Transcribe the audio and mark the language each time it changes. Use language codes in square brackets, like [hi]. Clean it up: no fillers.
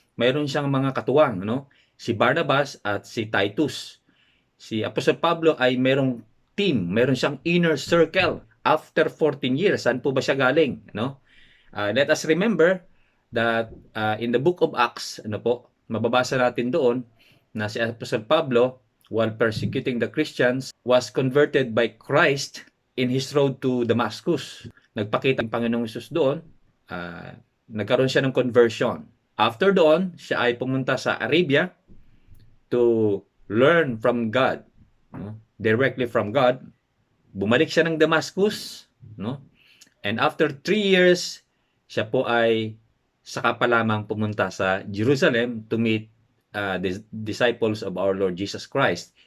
[tl] Mayroon siyang mga katuwang, no? Si Barnabas at si Titus. Si Apostol Pablo ay mayroong team, mayroon siyang inner circle after 14 years. Saan po ba siya galing, no? [en] Let us remember that in the book of Acts, [tl] ano po, mababasa natin doon na [en] si Apostol Pablo, while persecuting the Christians, was converted by Christ in his road to Damascus. [tl] Nagpakita ang Panginoong Hesus doon, nagkaroon siya ng conversion. After doon, siya ay pumunta sa Arabia [en] to learn from God, [tl] no? [en] Directly from God. [tl] Bumalik siya ng Damascus, no? [en] And after 3 years, [tl] siya po ay saka pa lamang pumunta sa Jerusalem [en] to meet the disciples of our Lord Jesus Christ.